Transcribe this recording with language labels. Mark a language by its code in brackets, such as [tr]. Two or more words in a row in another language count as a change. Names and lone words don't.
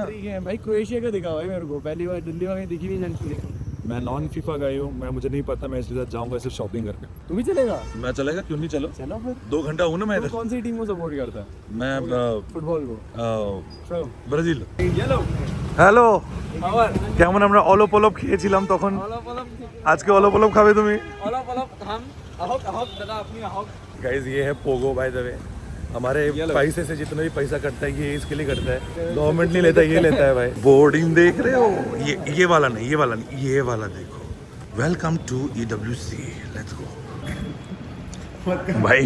[hi] भाई क्रोएशिया का दिखा भाई मेरे को, पहली बार दिल्ली में दिखी नहीं जाती। मैं नॉन फीफा गई हूँ, मैं मुझे नहीं पता, मैं इसके साथ जाऊँगा सिर्फ शॉपिंग करके। तू भी चलेगा? मैं चलेगा, क्यों नहीं, चलो चलो फिर। 2 घंटा हूँ ना मैं इधर। कौन सी टीम को सपोर्ट करता है? मैं फुटबॉल को। ब्राजील। येलो [bn] হ্যালো, আবার কেমন? আমরা অলপ অলপ খেয়েছিলাম তখন, অলপ অলপ আজকে অলপ অলপ খাবে তুমি? [as] অলপ অলপ খাম। আহক আহক দাদা, আপনি আহক। [hi] गाइस ये है पोगो [en] by the way. [hi] हमारे पैसे से जितना भी पैसा कटता है ये इसके लिए कटता है, गवर्नमेंट नहीं लेता, ये लेता है भाई। बोर्डिंग देख रहे हो? ये वाला नहीं, ये वाला नहीं, ये वाला देखो। [en] welcome to EWC, let's go भाई।